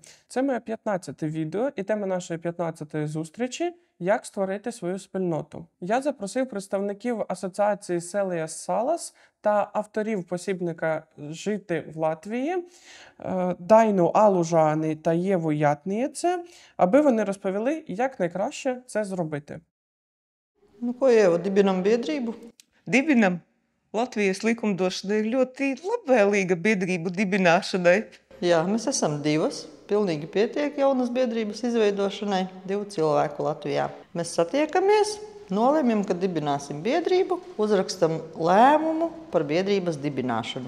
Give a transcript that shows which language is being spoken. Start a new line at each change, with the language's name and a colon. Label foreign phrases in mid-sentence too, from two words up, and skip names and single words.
Ukrainian: Це моє 15-те відео і тема нашої 15-ї зустрічі «Як створити свою спільноту». Я запросив представників асоціації Селія Салас та авторів посібника «Жити в Латвії» Дайну Алужани та Єву Ятнієце, аби вони розповіли, як найкраще це зробити.
Latvian: Nu, ko Ieva, dibinam biedrību? Dibinam Latvijas likumdošana ir ļoti labvēlīga biedrību dibināšanai. Jā, mēs esam divas. Pilnīgi pietiek jaunas biedrības izveidošanai. 2 cilvēku Latvijā. Mēs satiekamies, nolemjam, ka dibināsim biedrību, uzrakstam lēmumu par biedrības dibināšanu.